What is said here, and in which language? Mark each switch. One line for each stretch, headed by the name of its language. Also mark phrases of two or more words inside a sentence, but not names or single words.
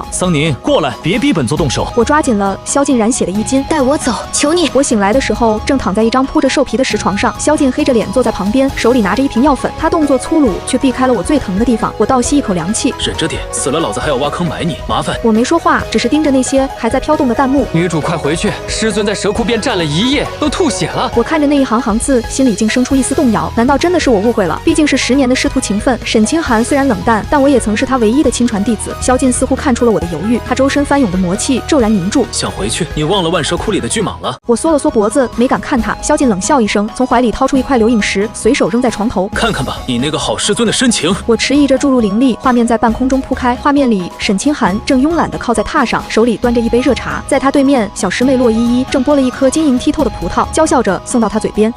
Chinese: 桑寧，過來，別逼本座動手。我抓緊了蕭盡染血的衣襟，帶我走，求你。我醒來的時候正躺在一張鋪着獸皮的石床上，蕭盡黑着臉坐在旁邊，手裡拿着一瓶藥粉。他動作粗魯，卻避開了我最疼的地方。我倒吸一口涼氣，忍着點，死了老子還要挖坑埋你，麻煩。我沒說話，只是盯着那些還在飄動的彈幕。女主快回去，師尊在蛇窟邊站了1夜，都吐血了。我看着那一行行字，心裡竟生出一絲動搖。難道真的是我誤會了？畢竟是10年的師徒情分。沈清寒雖然冷淡，但我也曾是他唯一的親傳弟子。蕭盡似乎看出了我的猶豫，他周身翻湧的魔氣驟然凝住。想回去？你忘了萬蛇窟裡的巨蟒了？我縮了縮脖子，沒敢看他。蕭盡冷笑一聲，從懷裡掏出一塊流影石，隨手扔在床頭。看看吧，你那個好師尊的深情。我遲疑着注入靈力，畫面在半空中鋪開。畫面裡，沈清寒正慵懶地靠在榻上，手裡端着一杯熱茶。在他對面，小師妹洛依依正剝了一顆晶瑩剔透的葡萄，嬌笑着送到他嘴邊。